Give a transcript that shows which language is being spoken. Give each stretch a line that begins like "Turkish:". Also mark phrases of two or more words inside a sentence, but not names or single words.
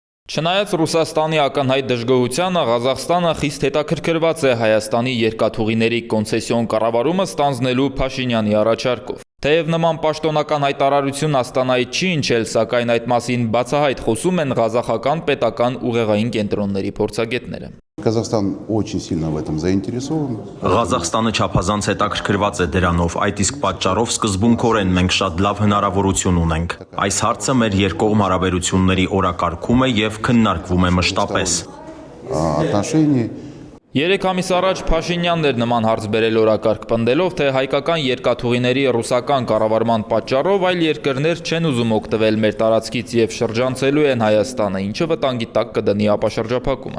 Armenian: Չնայած Ռուսաստանի ակնհայտ դժգոհությանը, Ղազախստանը խիստ հետաքրքրված է Հայաստանի երկաթուղիների կոնցեսիոն կառավարումը ստանձնելու Փաշինյանի առաջարկով։ Թեև նման պաշտոնական հայտարարություն Աստանայից չի հնչել, սակայն այդ մասին բացահայտ խոսում են ղազախական պետական ուղեղային կենտրոնների փորձագետները։
Russian: Казахстан очень сильно в этом заинтересован.
Armenian: Ղազախստանը չափազանց հետաքրքրված է դրանով, այդ իսկ պատճառով սկզբունքորեն մենք շատ լավ հնարավորություն ունենք։ Այս հարցը մեր երկկողմ հարաբերությունների օրակարգում է եւ քննարկվում է մշտապես։
Russian: Отношения.
Armenian: 3 ամիս առաջ Փաշինյանն էր նման հարց բերել օրակարգ պնդելով, թե հայկական երկաթուղիների ռուսական կառավարման պատճառով այլ երկրներ չեն ուզում օգտվել մեր տարածքից եւ շրջանցելու են Հայաստանը, ինչը վտանգի տակ կդնի ապաշրջափակումը։